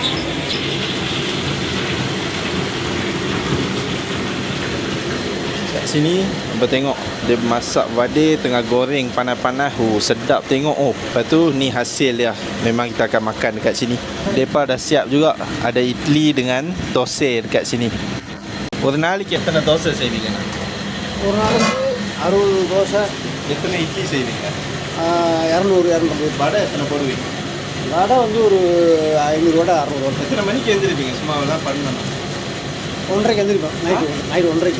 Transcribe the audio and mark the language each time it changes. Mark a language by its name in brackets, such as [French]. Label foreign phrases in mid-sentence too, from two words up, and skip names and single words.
[Malay] Kat sini apa tengok dia masak vade tengah goreng panas-panas. Sedap tengok. Lepas tu ni hasil dia. Memang kita akan makan dekat sini. Depa dah siap juga ada idli dengan dosa dekat sini. [Tamil] ஒரு நாளைக்கு எத்தனை தோசை செய்வீங்கண்ணா? ஒரு நாளைக்கு 60 தோசை, எத்தனை இட்லி செய்வீங்க? 200 250. வடை எத்தனை போடுவீங்க? வடை வந்து ஒரு 500 வடை 600 வடை. எத்தனை மணிக்கு எழுந்திருப்பீங்க? சும்மா தான் பண்ணணும். 1:30க்கு எழுந்திருப்பேன். நைட்டு 1:30க்கு.